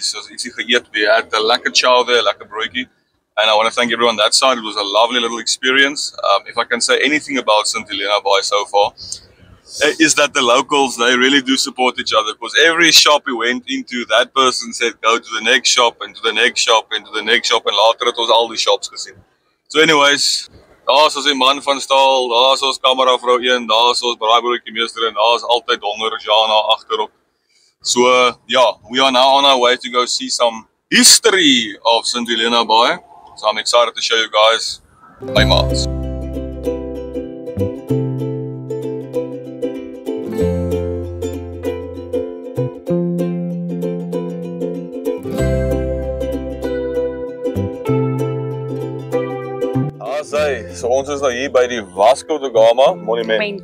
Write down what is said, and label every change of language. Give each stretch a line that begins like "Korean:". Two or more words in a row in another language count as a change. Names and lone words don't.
Afrikaans: So ietsie geëet.
English: We had a lekker chow there,
Afrikaans: lekker broodjie.
English: And I want to thank everyone on that side. It was a lovely little experience. If I can say anything about St. Helena Bay so far, is that the locals, they really do support each other. Because every shop we went into, that person said, go to the next shop and to the next shop and to the next shop. And later
Afrikaans: het ons al die shops gesien. So anyways, daar is die man van staal, daar is ons kameravrou 1, daar is ons braaibroodjie meester en daar is altyd honger Jana agterop.
English: So yeah, we are now on our way to go see some history of St. Helena Bay. So I'm excited to show you guys
Afrikaans: my maats. So ons is nou hier by die Vasco da Gama monument.